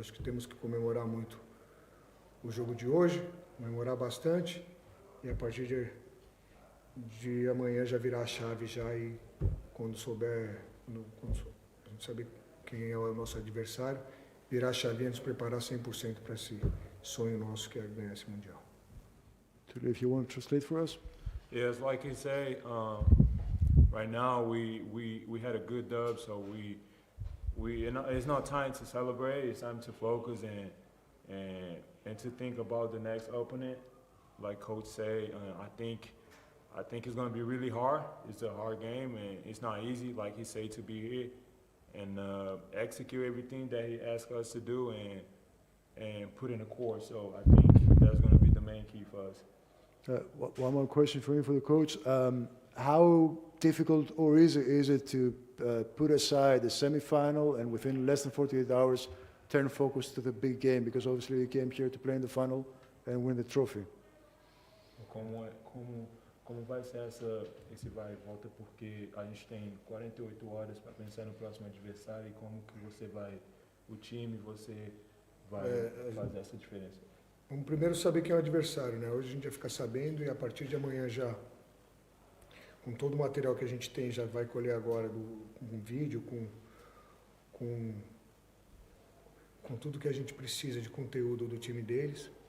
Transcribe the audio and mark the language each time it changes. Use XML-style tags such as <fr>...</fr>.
<pt>Acho que temos que comemorar muito o jogo de hoje, comemorar bastante e a partir de amanhã já virar a chave já e quando a gente saber quem é o nosso adversário, virar a chave e nos preparar 100% para esse sonho nosso que é ganhar esse Mundial.</pt> <en>If you want to translate for us? Yes, like you say, right now we had a good dub, so it's not time to celebrate. It's time to focus and to think about the next opponent. Like Coach say, I think it's going to be really hard. It's a hard game, and it's not easy, like he say, to be here and execute everything that he asked us to do and put in a course. So I think that's going to be the main key for us. One more question for you, for the coach. How difficult or easy is it to put aside the semifinal and within less than 48 hours turn focus to the big game? Because obviously you came here to play in the final and win the trophy.</en> <pt>Como vai ser esse vai e volta, porque a gente tem 48 horas para pensar no próximo adversário e como que você vai, o time, você vai fazer essa diferença? Vamos primeiro saber quem é o adversário, né? Hoje a gente vai ficar sabendo e a partir de amanhã já, com todo o material que a gente tem, já vai colher agora um vídeo, com tudo que a gente precisa de conteúdo do time deles.</pt>